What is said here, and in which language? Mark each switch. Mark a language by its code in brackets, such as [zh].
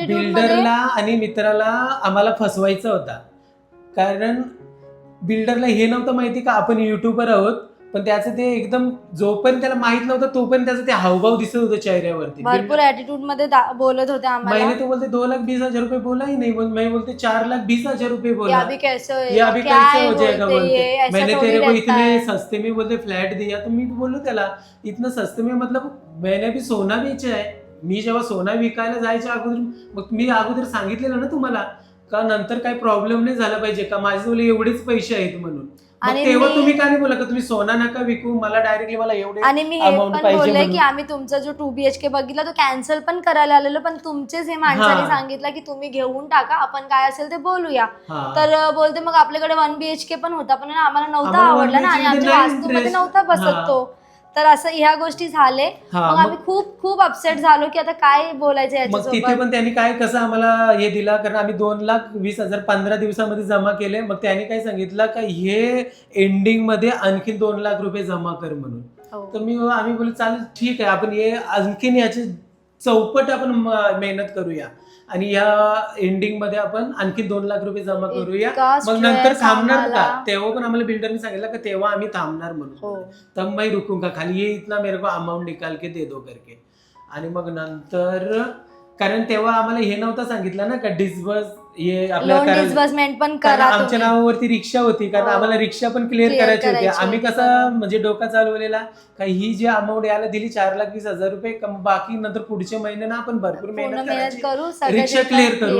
[mr] बिल्डरला आणि मित्राला आम्हाला फसवायचा होता. कारण बिल्डरला हे नव्हतं माहिती का आपण युट्यूबर आहोत, पण त्याचं ते एकदम जोपर्यंत त्याला माहित नव्हतं तोपर्यंत त्याचं ते हावभाव दिसत होतं चेहऱ्यावरती. भरपूर ऍटिट्यूड मध्ये बोलत होते आम्हाला. [hi] मैंने तो बोलते 2,20,000 रुपये बोला ही नहीं, मैं बोलते 4,20,000 रुपये बोला, ये अभी कैसे हो जाएगा बोलते, मैंने तेरे को इतने है? सस्ते में बोलते फ्लॅट दिया. [mr] तर मी बोललो त्याला [hi] इतनं सस्ते में मतलब मैंने भी सोना बेचा है. [mr] मी जेव्हा सोना विकायला जायच्या अगोदर मग मी अगोदर सांगितलेलं ना तुम्हाला का नंतर काही प्रॉब्लेम नाही झाला पाहिजे का माझ्याजवळ एवढेच पैसे आहेत म्हणून. आणि तेव्हा तुम्ही काय नाही बोला का तुम्ही सोना नका विकू, मला डायरेक्टली मला एवढे आणि मी हे पण बोलले की आम्ही तुमचा जो 2 BHK बघितला तो कॅन्सल पण करायला आलेलो, पण तुमचेच हे माणसाने सांगितलं की तुम्ही घेऊन टाका, आपण काय असेल ते बोलूया. तर बोलते मग आपल्याकडे 1 BHK पण होता पण आम्हाला नव्हता आवडला ना आणि आमच्या वास्तूमध्ये नव्हता बसत तो. तर असं ह्या गोष्टी झाले. मग आम्ही खूप खूप अपसेट झालो की आता काय बोलायचं याच्यासोबत. तिथे पण त्यांनी काय कसं आम्हाला हे दिला कारण आम्ही 2,20,000 15 दिवसामध्ये जमा केले. मग त्यांनी काय सांगितलं का हे एंडिंग मध्ये आणखी 2 लाख रुपये जमा कर म्हणून. तर आम्ही बोललो चालेल ठीक आहे, आपण हे आणखीन याची चौपट आपण मेहनत करूया आणि या एंडिंग मध्ये आपण आणखी 2 लाख रुपये जमा करूया. मग नंतर थांबणार का, तेव्हा पण आम्हाला बिल्डरने सांगितलं का तेव्हा आम्ही थांबणार म्हणून. [hi] तब मैं रुकूंगा, खाली ये इतना मेरे को अमाउंट निकाल के दे दो करके. [mr] आणि मग नंतर कारण तेव्हा आम्हाला हे नव्हतं सांगितलं ना का डिस्बर्समेंट पण करा. आमच्या नावावरती रिक्षा होती कारण आम्हाला रिक्षा पण क्लिअर करायची होती. आम्ही कसं म्हणजे डोका चालवलेला का ही जी अमाऊंट याला दिली 4,20,000 रुपये, बाकी नंतर पुढच्या महिन्याला आपण भरपूर मेहनत करू, रिक्षा क्लिअर करू.